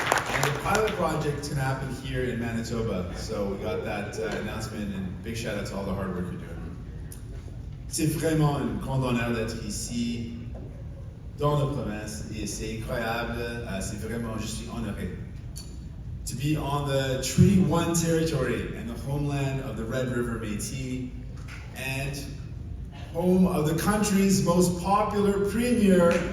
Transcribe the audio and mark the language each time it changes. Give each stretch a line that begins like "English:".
English: And the pilot project can happen here in Manitoba. So we got that announcement, and big shout out to all the hard work you're doing.
French: C'est vraiment un grand honneur d'être ici dans la province et c'est incroyable. C'est vraiment, je suis honoré.
English: To be on the Treaty 1 territory and the homeland of the Red River Métis and home of the country's most popular premier.